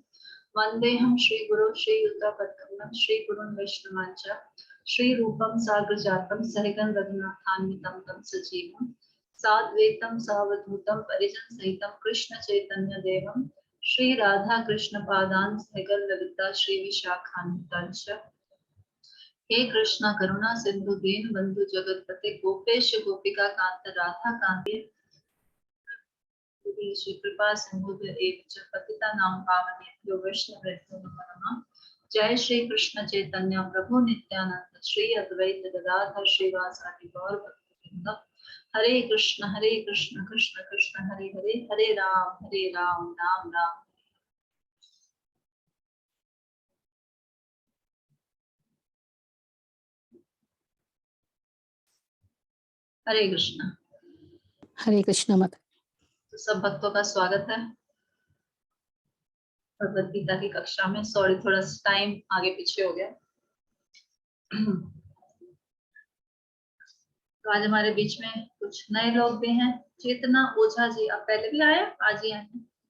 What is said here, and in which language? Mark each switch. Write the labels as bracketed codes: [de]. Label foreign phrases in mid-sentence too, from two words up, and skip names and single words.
[sa] वन्देऽहं श्रीगुरो श्रीयुतपद्कमलं श्रीगुरुं वैष्णवांश्च श्रीरूपं साग्रजातं सहगं रघुनाथान्वितं तं सजीवं साद्वैतं सावधूतं परिजनसहितं कृष्ण चैतन्य देवं श्री राधा कृष्ण पादान सहगन ललिता श्री विशाखान्वितांश्च। हे कृष्णा करुणा सिंधु दीन बंधु जगतपते गोपेश गोपिका कांत राधा कांते श्री कृपा सिंधु पतितानां पावनेभ्यो वैष्णवेभ्यो नमो नमः। जय श्री कृष्ण चैतन्य प्रभु नित्यानंद श्री अद्वैत गदाधर श्रीवासादि गौर भक्तवृंद। हरे कृष्ण कृष्ण कृष्ण हरे हरे, हरे राम राम राम। हरे कृष्ण मत। [hi] तो सब भक्तों का स्वागत है भगवद गीता की कक्षा में। सॉरी थोड़ा टाइम आगे पीछे हो गया। तो आज हमारे बीच में कुछ नए लोग भी हैं। चेतना ओझा जी, आप पहले भी आए, आज ही आए हैं।